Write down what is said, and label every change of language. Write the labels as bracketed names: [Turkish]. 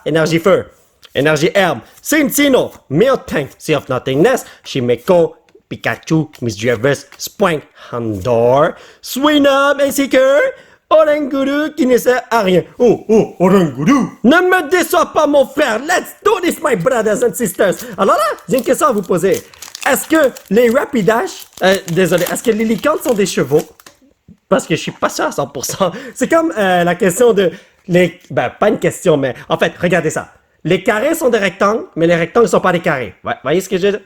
[French] Énergie Feu, Énergie Herbe, Cinccino, Miltank, Sea of Nothingness, Shimeko, Pikachu, Misdreavus, Spoink, Houndour, Swinub ainsi que Oranguru qui ne sert à rien. Oh, Oranguru! Ne me déçois pas mon frère! [English] Let's do this my brothers and sisters! [French] Alors là, j'ai une question à vous poser. Est-ce que les Rapidash, désolé, est-ce que les licornes sont des chevaux? Parce que je suis pas sûr à 100%. C'est comme la question de... pas une question, mais en fait, regardez ça. Les carrés sont des rectangles, mais les rectangles ne sont pas des carrés. Ouais, voyez ce que je veux dire?